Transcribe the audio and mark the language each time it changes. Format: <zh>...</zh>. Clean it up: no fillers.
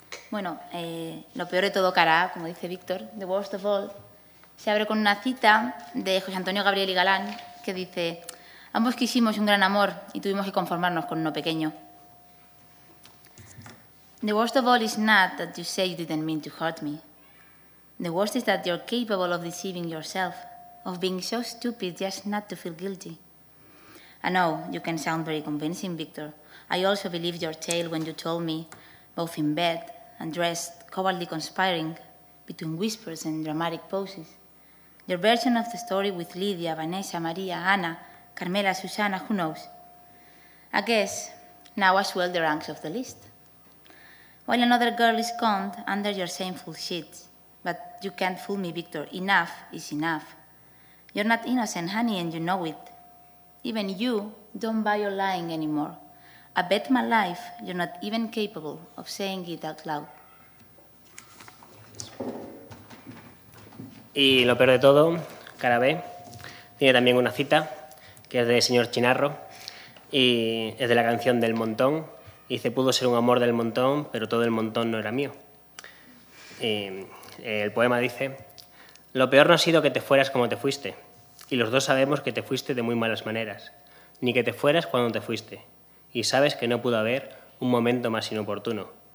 <es>Bueno, lo peor de todo cara A, como dice Víctor,</es> <en>the worst of all,</en> <es>se abre con una cita de José Antonio Gabriel y Galán que dice: ambos quisimos un gran amor y tuvimos que conformarnos con uno pequeño.</es> <en>The worst of all is not that you say you didn't mean to hurt me. The worst is that you're capable of deceiving yourself, of being so stupid just not to feel guilty. I know you can sound very convincing, Víctor. I also believed your tale when you told me, both in bed and dressed, covertly conspiring between whispers and dramatic poses. Your version of the story with Lydia, Vanessa, Maria, Anna, Carmela, Susana, who knows? I guess now I swell the ranks of the list. While another girl is conned under your shameful sheets, but you can't fool me, Victor, enough is enough. You're not innocent, honey, and you know it. Even you don't buy your lying anymore. I bet my life you're not even capable of saying it out loud.</en> <es>Y lo peor de todo, cara B, tiene también una cita, que es de señor Chinarro, y es de la canción del montón, y dice, pudo ser un amor del montón, pero todo el montón no era mío. Y el poema dice, lo peor no ha sido que te fueras como te fuiste, y los dos sabemos que te fuiste de muy malas maneras, ni que te fueras cuando te fuiste, y sabes que no pudo haber un momento más inoportuno,</es>